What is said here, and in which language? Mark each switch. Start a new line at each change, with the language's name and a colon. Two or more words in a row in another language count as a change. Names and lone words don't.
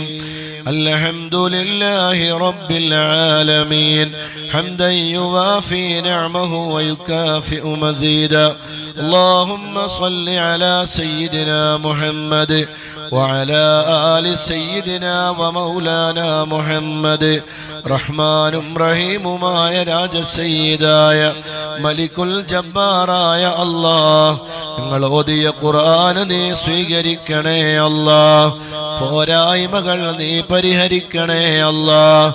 Arabic: الحمد لله رب العالمين حمدا يوافي نعمه ويكافئ مزيدا. اللهم صل على سيدنا محمد وعلى آل سيدنا ومولانا محمد.
Malayalam: റഹ്മാനും റഹീമുമായ രാജസയ്യിദായ മലിക്കുൽ ജബ്ബാറായ അല്ലാഹ്, ഞങ്ങൾ ഓതിയ ഖുർആൻ നീ സ്വീകരിക്കണേ അല്ലാഹ്. പോരായ്മകൾ നീ പരിഹരിക്കണേ അല്ലാഹ്.